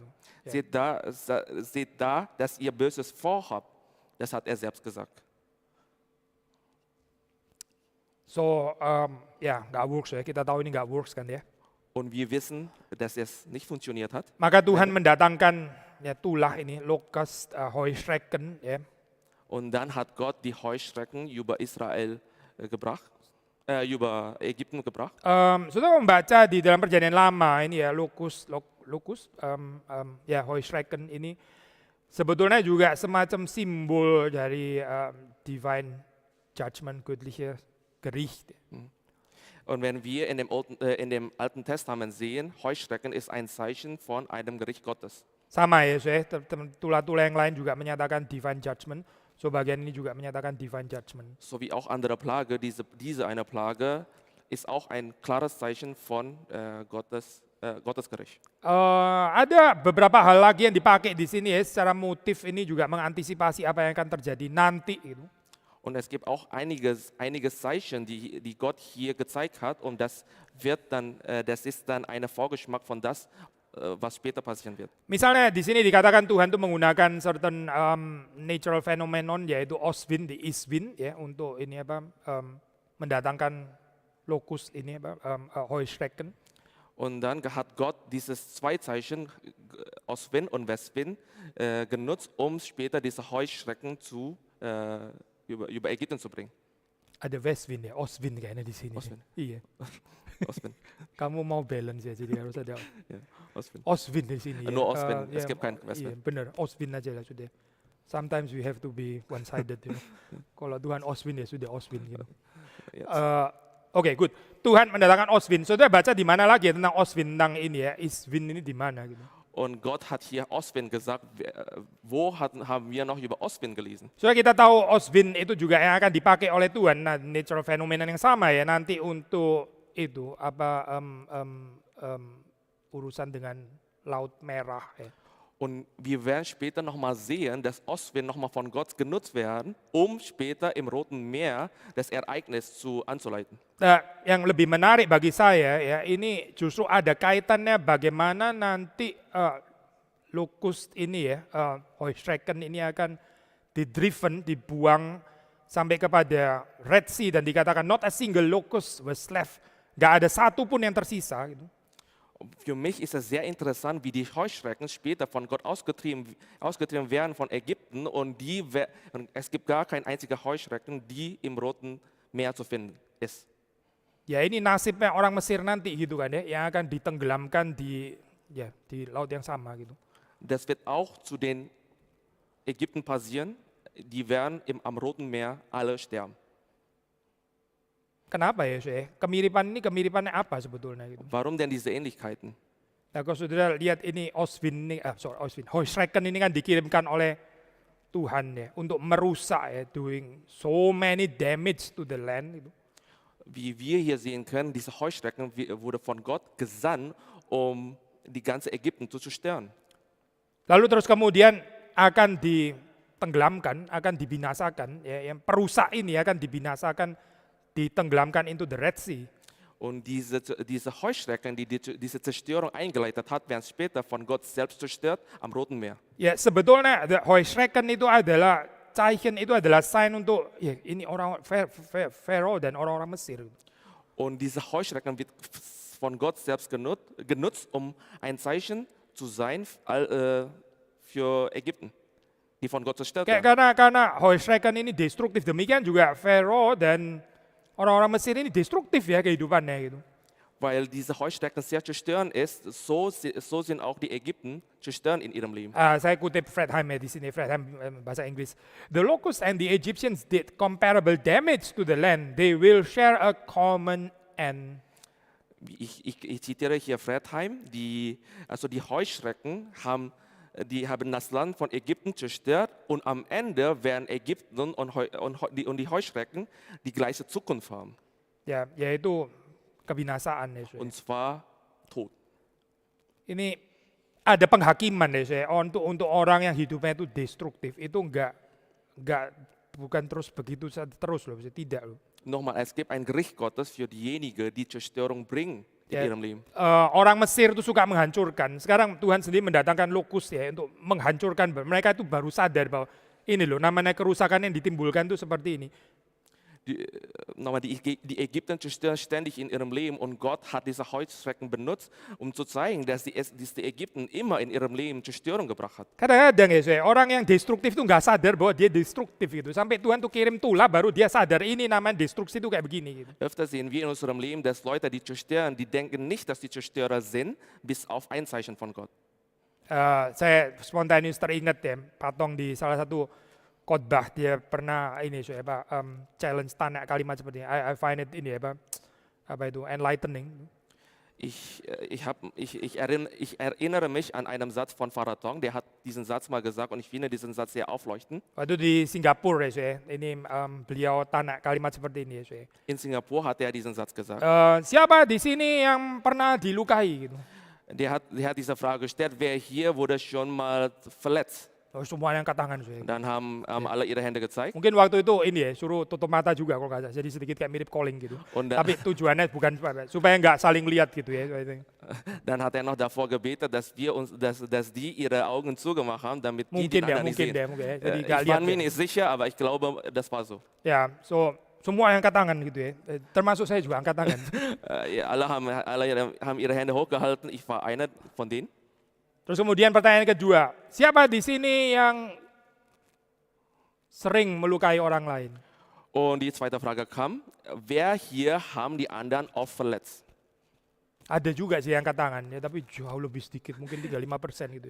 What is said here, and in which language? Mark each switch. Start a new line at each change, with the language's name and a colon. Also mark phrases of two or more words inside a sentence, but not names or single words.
Indonesian: Ya.
German: Seht da, dass ihr Böses vorhabt. Das hat er selbst gesagt.
Indonesian: So, ya nggak works ya. Kita tahu ini nggak works kan ya.
German: Und wir wissen, dass es nicht funktioniert hat.
Indonesian: Maka Tuhan mendatangkan ya tulah ini, Locust, Heuschrecken. Ya.
German: Und dann hat Gott die Heuschrecken über Israel gebracht. Über Ägypten gebracht.
Indonesian: Sudah membaca di dalam Perjanjian Lama ini ya Locust, ya Heuschrecken ini sebetulnya juga semacam simbol dari
English: divine judgment,
German: göttliche Gericht. Und wenn wir in dem Alten Testament sehen, Heuschrecken ist ein Zeichen von einem Gericht Gottes.
Indonesian: Sama ya, tulah-tulah yang lain juga menyatakan
English: divine judgment.
Indonesian: So bagian ini juga menyatakan
English: divine judgment.
German: So wie auch andere Plage, diese eine Plage ist auch ein klares Zeichen von Gottes Gericht.
Indonesian: Ada beberapa hal lagi yang dipakai di sini ya, secara motif ini juga mengantisipasi apa yang akan terjadi nanti gitu.
German: Und es gibt auch einige Zeichen, die Gott hier gezeigt hat, und das ist dann ein Vorgeschmack von das, was später passieren wird.
Indonesian: Misalnya di sini dikatakan Tuhan itu menggunakan
English: certain natural phenomenon
Indonesian: yaitu Oswin,
English: the east wind
Indonesian: ya untuk ini apa mendatangkan Lokus ini Heuschrecken.
German: Und dann hat Gott dieses zwei Zeichen, Ostwind und Westwind, genutzt, um später diese Heuschrecken über Ägypten zu bringen.
Indonesian: Ada Westwind ya, Ostwind kayaknya di sini. Ostwind. Iya. Ostwind. Kamu mau balance ya, jadi harus ada
German: Ja, Ostwind.
Indonesian: Ostwind di sini.
German: Nur
Indonesian: ya.
German: Ostwind, es
Indonesian: Ya,
German: gibt kein
Indonesian: Iya,
German: Westwind.
Indonesian: benar, Ostwind aja lah sudah.
English: Sometimes we have to be one-sided.
Indonesian: Kalau Tuhan Ostwind ya sudah Ostwind gitu.
English: Yes. Oke, good.
Indonesian: Tuhan mendatangkan Ostwind. Saudara baca di mana lagi ya tentang Ostwind, tentang ini ya, Eastwind ini di mana gitu.
German: Und Gott hat hier Ostwind gesagt. Wo haben wir noch über Ostwind gelesen?
Indonesian: Saudara kita tahu Ostwind itu juga yang akan dipakai oleh Tuhan. Nah, natural fenomena yang sama ya nanti untuk itu urusan dengan Laut Merah. Ya.
German: Und wir werden später nochmal sehen, dass Ostwind nochmal von Gott genutzt werden, um später im Roten Meer das Ereignis anzuleiten.
Indonesian: Nah, yang lebih menarik bagi saya ya ini justru ada kaitannya bagaimana nanti locust ini ya, Heuschrecken ini akan dibuang sampai kepada Red Sea dan dikatakan
English: not a single locust was left,
Indonesian: nggak ada satu pun yang tersisa. Gitu.
German: Für mich ist es sehr interessant, wie die Heuschrecken später von Gott ausgetrieben werden von Ägypten und es gibt gar kein einziger Heuschrecken, die im Roten Meer zu finden ist.
Indonesian: Ya ini nasibnya orang Mesir nanti gitu kan ya, yang akan ditenggelamkan di laut yang sama gitu.
German: Das wird auch zu den Ägypten passieren, die werden am Roten Meer alle sterben.
Indonesian: Kenapa ya, saya? Kemiripannya apa sebetulnya gitu?
German: Warum denn diese Ähnlichkeiten?
Indonesian: Nah, kalau saudara lihat ini Heuschrecken ini kan dikirimkan oleh Tuhan ya untuk merusak ya,
English: doing so many damage to the land.
Indonesian: Gitu.
German: Wie wir hier sehen können, diese Heuschrecken wurde von Gott gesandt, um die ganze Ägypten zu zerstören.
Indonesian: Lalu terus kemudian akan ditenggelamkan, akan dibinasakan. Ya, yang perusak ini akan dibinasakan, ditenggelamkan
English: into the Red Sea.
German: Und diese Heuschrecken, die diese Zerstörung eingeleitet hat, werden später von Gott selbst zerstört am Roten Meer.
Indonesian: Ya sebetulnya Heuschrecken itu adalah Zeichen, itu adalah sign untuk ya, ini orang Pharaoh dan orang-orang Mesir.
German: Und diese Heuschrecken wird von Gott selbst genutzt, um ein Zeichen zu sein für Ägypten, die von Gott zerstört werden.
Indonesian: Karena Heuschrecken ini destruktif, demikian juga Pharaoh dan orang-orang Mesir ini destruktif ya kehidupannya gitu.
German: Weil diese Heuschrecken sehr zerstörend ist, so sind auch die Ägypten zerstörend in ihrem Leben.
Indonesian: Saya kutip Fred Heim ya di sini, Fred Heim bahasa Inggris.
English: The locusts and the Egyptians did comparable damage to the land. They will share a common end.
German: Ich zitiere hier Fred Heim. Die Heuschrecken haben das Land von Ägypten zerstört und am Ende werden Ägypten und die Heuschrecken die gleiche Zukunft haben.
Indonesian: Ya, yaitu kebinasaan ya.
German: Und zwar Tod.
Indonesian: Ini ada penghakiman ya saya untuk orang yang hidupnya itu destruktif itu bukan terus begitu terus loh, tidak loh.
German: Nochmal, es gibt ein Gericht Gottes für diejenigen, die Zerstörung bringen in ihrem Leben.
Indonesian: Orang Mesir itu suka menghancurkan. Sekarang Tuhan sendiri mendatangkan lokus ya untuk menghancurkan. Mereka itu baru sadar bahwa ini loh namanya kerusakan yang ditimbulkan itu seperti ini.
German: Die Ägypter zerstören ständig in ihrem Leben und Gott hat diese Heuschrecken benutzt, um zu zeigen, dass die Ägypten immer in ihrem Leben Zerstörung gebracht hat.
Indonesian: Kadang-kadang ya saya, orang yang destruktif itu nggak sadar bahwa dia destruktif gitu. Sampai Tuhan tuh kirim tulah baru dia sadar ini namanya destruksi itu kayak begini. Gitu.
German: Öfter sehen wir in unserem Leben, dass Leute, die zerstören, die denken nicht, dass die Zerstörer sind, bis auf ein Zeichen von Gott.
Indonesian: Saya spontaneous teringat ya, Patong di salah satu khotbah dia pernah ini challenge tanya kalimat seperti ini.
English: I find it
Indonesian: ini apa itu
English: enlightening.
German: Ich erinnere mich an einen Satz von Pharao Tong, der hat diesen Satz mal gesagt und ich finde diesen Satz sehr aufleuchtend.
Indonesian: Waktu di Singapura ya, ini beliau tanya kalimat seperti ini ya.
German: In Singapur hat er diesen Satz gesagt.
Indonesian: Siapa di sini yang pernah dilukai gitu?
German: Der hat diese Frage gestellt, wer hier wurde schon mal verletzt?
Indonesian: Semua yang angkat tangan.
German: Dann haben alle ihre Hände gezeigt.
Indonesian: Mungkin waktu itu ini ya, suruh tutup mata juga kalau nggak salah. Jadi sedikit kayak mirip calling gitu. Tapi tujuannya bukan supaya nggak saling lihat gitu ya.
German: Dann hat er noch davor gebetet, dass die ihre Augen zugemacht haben, damit die anderen nicht sehen.
Indonesian: Mungkin ya. Jadi
German: Ich war mir nicht sicher, aber ich glaube, das war so.
Indonesian: Ya, Semua yang angkat tangan gitu ya. Termasuk saya juga angkat tangan.
German: Ja, alle haben ihre Hände hochgehalten. Ich war einer von denen.
Indonesian: Terus kemudian pertanyaan kedua, siapa di sini yang sering melukai orang lain?
German: Und die zweite Frage kam, wer hier haben die anderen oft verletzt?
Indonesian: Ada juga sih yang angkat tangan ya, tapi jauh lebih sedikit, mungkin 35% gitu ya.